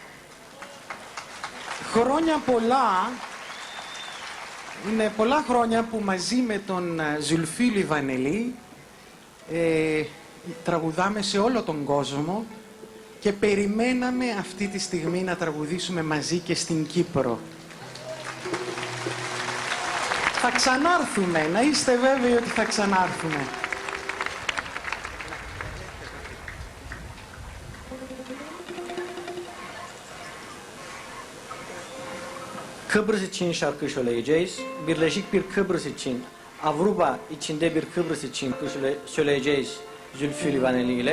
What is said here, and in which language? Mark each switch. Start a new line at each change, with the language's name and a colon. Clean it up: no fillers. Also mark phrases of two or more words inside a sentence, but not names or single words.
Greek: Χρόνια πολλά, είναι πολλά χρόνια που μαζί με τον Ζουλφί Λιβανελή τραγουδάμε σε όλο τον κόσμο και περιμέναμε αυτή τη στιγμή να τραγουδήσουμε μαζί και στην Κύπρο. Θα ξανάρθουμε, να είστε βέβαιοι ότι θα ξανάρθουμε.
Turkish: Kıbrıs için şarkı söyleyeceğiz. Birleşik bir Kıbrıs için, Avrupa içinde bir Kıbrıs için söyleyeceğiz Zülfü Livaneli ile.